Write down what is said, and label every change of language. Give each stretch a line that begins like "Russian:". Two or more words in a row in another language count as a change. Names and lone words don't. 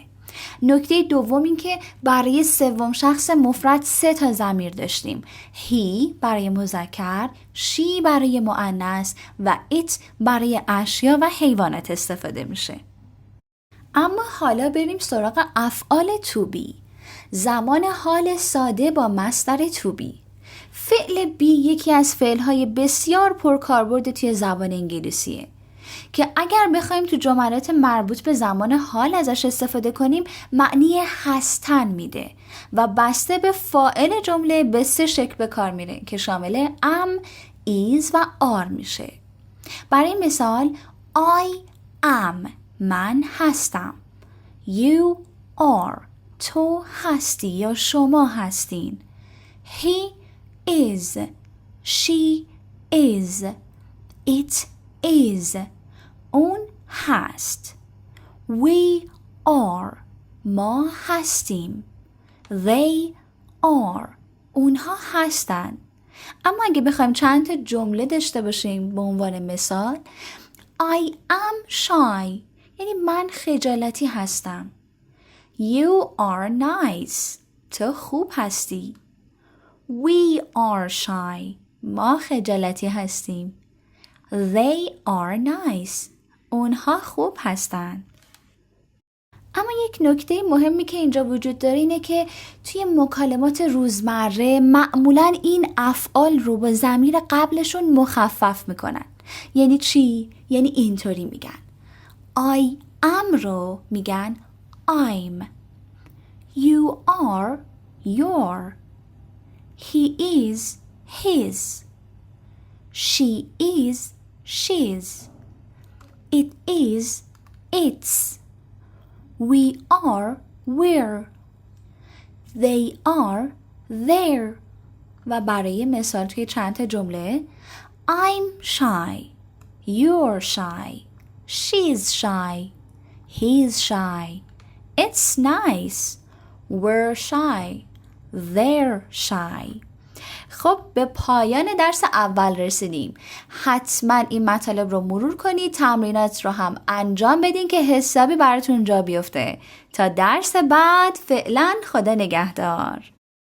Persian: نکته دوم این که برای سوم شخص مفرد 3 ضمیر داشتیم. he برای مذکر، she برای مؤنث و it برای اشیا و حیوانات استفاده میشه. اما حالا بریم سراغ افعال
English: to be.
Persian: زمان حال ساده با مصدر
English: to be.
Persian: فعل be یکی از فعل‌های بسیار پرکاربرد توی زبان انگلیسیه که اگر بخوایم تو جملات مربوط به زمان حال ازش استفاده کنیم معنی هستن میده و بسته به فاعل جمله به 3 شکل به کار میره که شامل am، is و are میشه. برای مثال
English: I am
Persian: من هستم،
English: you are
Persian: تو هستی یا شما هستین،
English: he is she is it is
Persian: اون هست،
English: we are
Persian: ما هستیم،
English: they are
Persian: اونها هستن. اما اگه بخوایم چند تا جمله داشته باشیم به عنوان مثال
English: I am shy
Persian: یعنی من خجالتی هستم،
English: you are nice
Persian: تو خوب هستی،
English: we are shy
Persian: ما خجالتی هستیم،
English: they are nice
Persian: اونها خوب هستن. اما یک نکته مهمی که اینجا وجود داره اینه که توی مکالمات روزمره معمولاً این افعال رو با ضمیر قبلشون مخفف میکنن. یعنی چی؟ یعنی اینطوری میگن
English: I am
Persian: رو میگن
English: I'm، you are your، he is his، she is she's، it is its، we are we're، they are their.
Persian: و برای مثال توی چند تا جمله
English: I'm shy، you're shy، she's shy، he's shy، it's nice، we're shy، they're shy.
Persian: خب به پایان درس اول رسیدیم. حتما این مطالب رو مرور کنید، تمرینات رو هم انجام بدین که حسابی براتون جا بیفته. تا درس بعد فعلا خدا نگهدار.